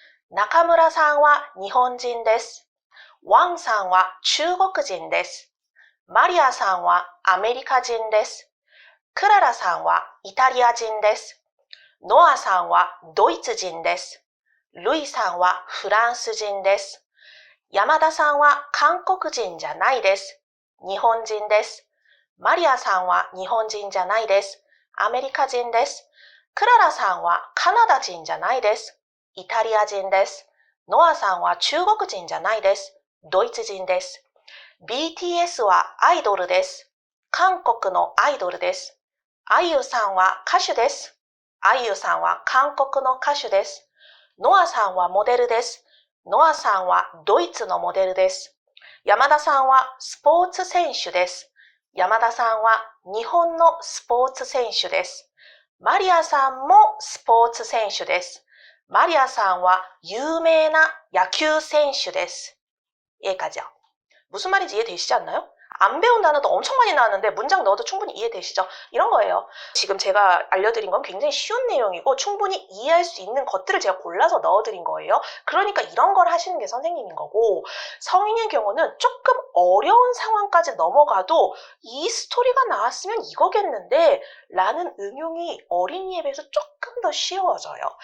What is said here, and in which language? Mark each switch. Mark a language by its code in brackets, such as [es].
[ja] 나카무라상와 일본인 데스. 왕상와 중국인 데스. 마리아상와 아메리카인 데스. 크라라상와 이탈리아인 데스. 노아상와 도이츠인 데스. 루이상와 프랑스인 데스. 야마다상와 한국인 じゃないです。日本人です。マリアさんは日本人じゃないです。アメリカ人です。クララさんはカナダ人じゃないです。イタリア人です。ノアさんは中国人じゃないです。ドイツ人です。 BTS はアイドルです。韓国のアイドルです。あゆさんは歌手です。あゆさんは韓国の歌手です。ノアさんはモデルです。ノアさんはドイツのモデルです。山田さんはスポーツ選手です。山田さんは日本のスポーツ選手です。マリアさんもスポーツ選手です。マリアさんは有名な野球選手です。 [ko] 여기까지요. 무슨 말인지 이해되시지 않나요? 안 배운 단어도 엄청 많이 나왔는데 문장 넣어도 충분히 이해되시죠? 이런 거예요. 지금 제가 알려드린 건 굉장히 쉬운 내용이고 충분히 이해할 수 있는 것들을 제가 골라서 넣어드린 거예요. 그러니까 이런 걸 하시는 게 선생님인 거고, 성인의 경우는 조금 어려운 상황까지 넘어가도 이 스토리가 나왔으면 이거겠는데 라는 응용이 어린이에 비해서 조금 더 쉬워져요.